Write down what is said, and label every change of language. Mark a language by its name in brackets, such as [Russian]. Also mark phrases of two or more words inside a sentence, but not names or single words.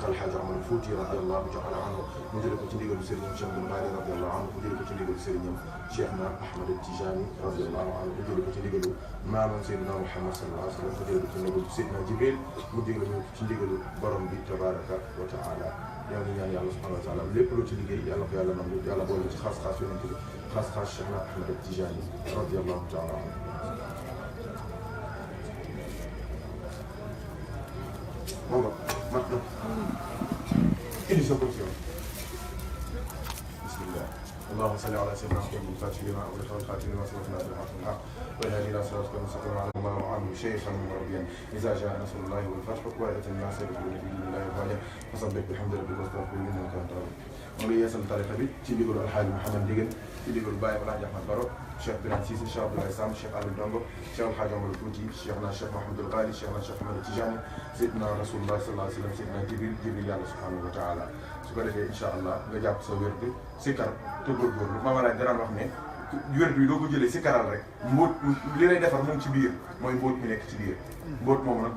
[Wolof] alxaaji Amadou Fouti [Arabic] رضي الله تعالى عنه [Wolof] mu jëlee ko ci ndigalu sëriñam Cheikh Abdoul Bari [Arabic] رضي الله عنه [Wolof] mu jëlee ko ci ndigalu sëriñam Cheikh na Ahmad Tijani [Arabic] رضي الله عنه [Wolof] mu jëlee ko ci ndigalu maamam Seydina Muhammad [Arabic] صلى الله عليه وسلم [Wolof] mu jëlee ko ci ndigalu Seydina Jibril mu jëlee ko ci ndigalu borom bi [Arabic] تبارك وتعالى [Wolof] ñoo ngi ñaan yàlla [Arabic] سبحانه وتعالى [Wolof] lépp loo ci liggéey yàlla ko yàlla nangu yàlla boole ci xaas-xaas yonent bi xaas-xaas Cheikh na Ahmad Tijani [Arabic] رضي الله تعالى عنه [Wolof] moom mat na indi sa position [Arabic] bismillah اللهم صل على سيدنا محمد الفاتح لما أغلق والخاتم لما سبق ناصر الحق بالحق والهادي إلى صراطك المستقيم وعلى الله عنه شيخا مربيا إذا جاء نصر الله والفتح وآية الناس يدخلون في دين الله أفواجا فسبح بحمد ربك واستغفره إنك أنت الغفور [Wolof] moom la yeesal tarixa bi ci ndigalu alxaaji Mouhamad Ndiéguène ci ndigalu Baye Alaaji Ahmad Baro Cheikh Birane Cissé Cheikh Abdoulaye Samb Cheikh Ali Ndongo Cheikh alxaaji Amadou Fouti Cheikh na Cheikh Mouhamadoul Ghali Cheikh na Cheikh Ahmad Tijani Seydina Rasulullah [Arabic] صلى الله عليه وسلم [Wolof] Seydina Jibril yàlla [Arabic] سبحانه وتعالى [Wolof] su ko defee [Arabic] إن شاء الله [Wolof] nga jàpp sa wér bi sikkar te góorgóorlu Mama Laaj danaan wax ne wér bi doo ko jëlee sikkaral rek mbóot li lay defar moom ci biir mooy mbóot mi nekk ci biir mbóot moom nag du